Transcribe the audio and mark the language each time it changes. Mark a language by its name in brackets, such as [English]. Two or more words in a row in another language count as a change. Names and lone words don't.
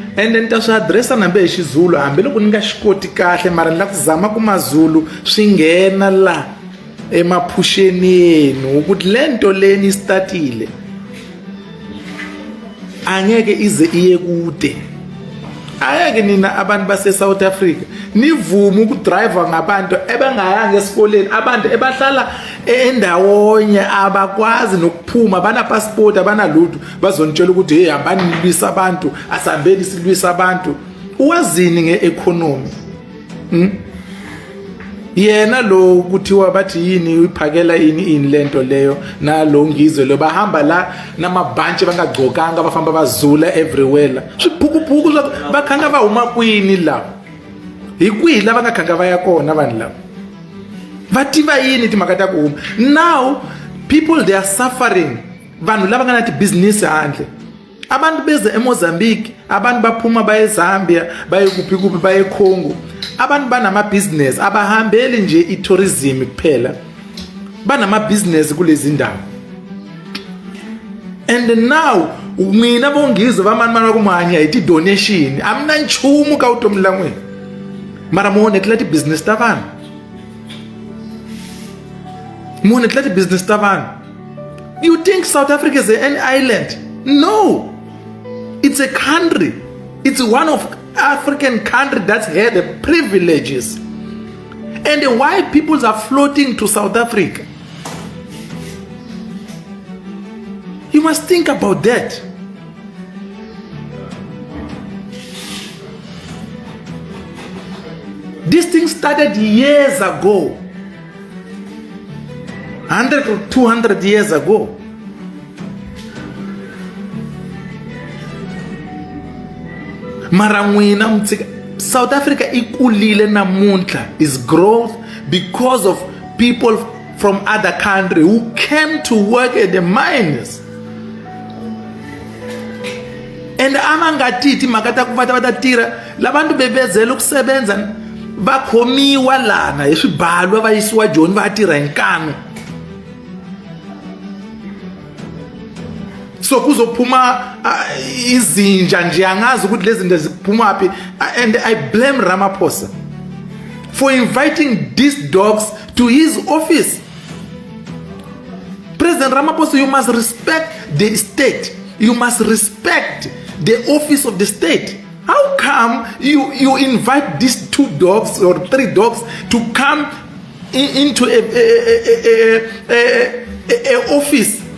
[Tsonga] and then ta swi addressa nambe hi xizulu hambiloko ni nga xi koti kahle mara ni la ku zama ku mazulu swi nghena la [Zulu] emaphusheni yenu ukuthi le nto leni istatile angeke ize iye kude. Ayeke nina abantu base-South Africa nivume ukudrive ngabantu ebengayanga esikoleni, abantu ebahlala endawonye abakwazi nokuphuma, abana-passport abanalutho, bazonitshela ukuthi hey hambani nilwisa abantu, asihambeni silwisa abantu. Uwazini nge-economy? Yena lo kuthiwa bathi yini uyiphakela ini lento leyo nalo ngizwe lo bahamba la namabhantshi bangagcokanga bafamba bazula everywhere la [Tsonga] swiphukuphuku bakhanga va huma kwini la hikwihi la bangakhanga va ya kona vanhu lava va tiva yini timhaka ta ku huma. [English] Now people they are suffering, [Tsonga] vanhu lava nga na ti-business handle, [Zulu] abantu beze eMozambique, abantu baphuma baye Zambia, baye kuphi baye Congo, abantu banamabhizinesi abahambeli nje i-tourism kuphela, banamabhizinesi kulezi ndawo. [English] And now [Tsonga] mina bongizwe vamani kumanya hi ti-donation amna nchumu ka vutomi la n'wina mara muonekela ti-business ta vanhu, muonekela ti-business ta vanhu. [English] You think South Africa is an island? No, it's a country. It's one of African countries that's had the privileges. And why people are floating to South Africa? You must think about that. This thing started years ago, 100 or 200 years ago. [Tsonga] Mara n'wina mtsika South Africa ikulile namuntlha [English] is growth because of people from other countries who came to work at the mines. [Tsonga] And amangatithi makata kuvata vatatira [Zulu] labantu bebezela ukusebenza [Tsonga] vakhomiwa lana hi swibalo va yisiwa joni va tirha hi nkanu. [Zulu] So kuzophuma izinja nje angazi ukuthi lezi zinto ziphuma aphi. [English] And I blame Ramaphosa for inviting these dogs to his office. President Ramaphosa, you must respect the state. You must respect the office of the state. How come you invite these 2 dogs or 3 dogs to come into a office?